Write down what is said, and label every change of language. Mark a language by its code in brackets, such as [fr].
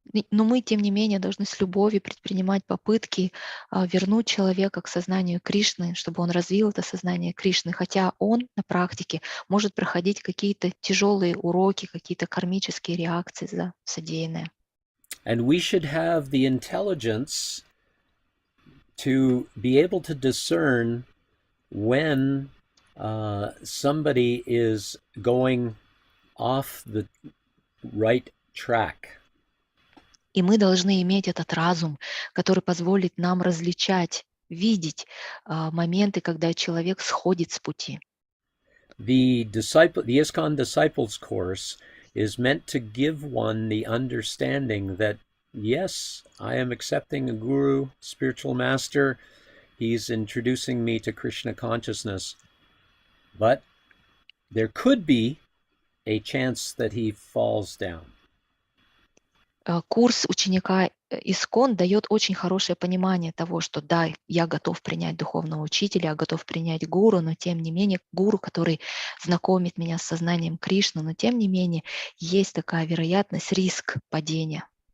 [ru] Но мы, тем не менее, должны с любовью предпринимать попытки вернуть человека к сознанию Кришны, чтобы он развил это сознание Кришны, хотя он на практике может проходить какие-то тяжелые уроки, какие-то кармические реакции за содеянное. [en] And we should have the intelligence to be able to discern when somebody is going off the right track. [ru] И мы должны иметь этот разум, который позволит нам различать, видеть моменты, когда человек сходит с пути. [en] The ISKCON Disciples Course is meant to give one the understanding that, yes, I am accepting a guru, spiritual master, he's introducing me to Krishna consciousness, but there could be a chance that he falls down. [ru] Курс ученика ИСККОН дает очень хорошее понимание того, что да, я готов принять духовного учителя, я готов принять гуру, но тем не менее гуру, который знакомит меня с сознанием Кришны, но тем не менее есть такая вероятность, риск падения.